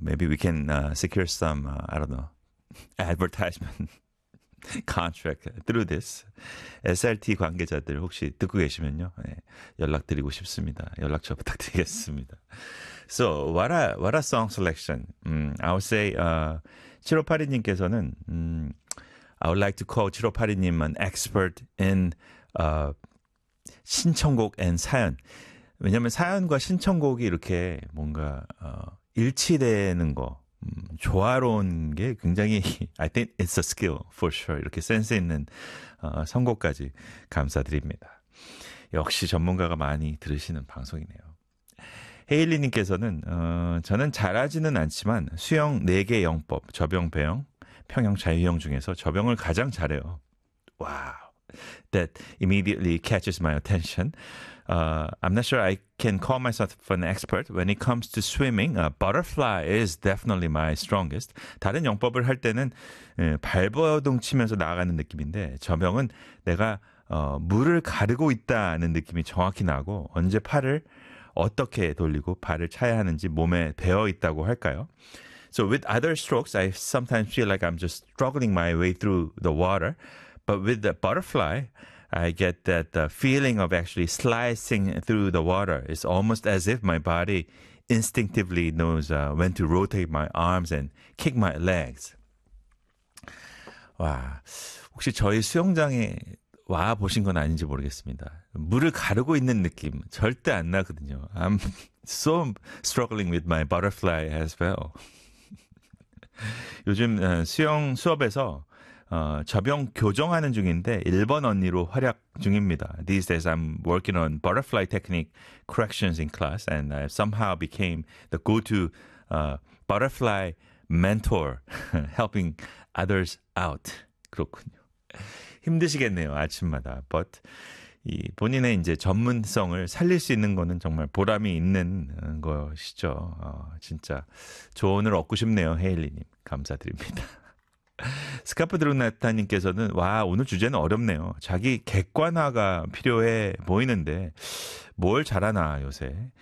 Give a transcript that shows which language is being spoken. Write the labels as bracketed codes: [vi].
[en] Maybe we can secure some, I don't know, advertisement contract through this. [ko] SRT 관계자들 혹시 듣고 계시면요. 네, 연락드리고 싶습니다. 연락처 부탁드리겠습니다. [en] So, what a song selection. I would say, [ko] 7582님께서는, [en] I would like to call 7582님 an expert in 신청곡 and 사연. [ko] 왜냐면 사연과 신청곡이 이렇게 뭔가 일치되는 거, 조화로운 게 굉장히 [en] I think it's a skill for sure. [ko] 이렇게 센스 있는 선곡까지 감사드립니다. 역시 전문가가 많이 들으시는 방송이네요. 헤일리님께서는 저는 잘하지는 않지만 수영 4개 영법, 접영, 배영, 평영, 자유형 중에서 접영을 가장 잘해요. 와우. [en] That immediately catches my attention. I'm not sure I can call myself an expert when it comes to swimming. Butterfly is definitely my strongest. [ko] 다른 영법을 할 때는 발버둥 치면서 나아가는 느낌인데 접영은 내가 물을 가르고 있다는 느낌이 정확히 나고 언제 팔을 어떻게 돌리고 발을 차야 하는지 몸에 배어 있다고 할까요? [en] So with other strokes, I sometimes feel like I'm just struggling my way through the water. But with the butterfly, I get that the feeling of actually slicing through the water is almost as if my body instinctively knows when to rotate my arms and kick my legs. [ko] 와, 혹시 저희 수영장에 와 보신 건 아닌지 모르겠습니다. 물을 가르고 있는 느낌 절대 안 나거든요. [en] I'm so struggling with my butterfly as well. [ko] 요즘 수영 수업에서 접영 교정하는 중인데 1번 언니로 활약 중입니다. [en] These days I'm working on butterfly technique corrections in class and I somehow became the go-to butterfly mentor helping others out. [ko] 그렇군요. 힘드시겠네요, 아침마다. But 이 본인의 이제 전문성을 살릴 수 있는 거는 정말 보람이 있는 것이죠. 진짜 조언을 얻고 싶네요, 헤일리님. 감사드립니다. 스카프 드루나타님께서는 와 오늘 주제는 어렵네요. 자기 객관화가 필요해 보이는데 뭘 잘하나 요새.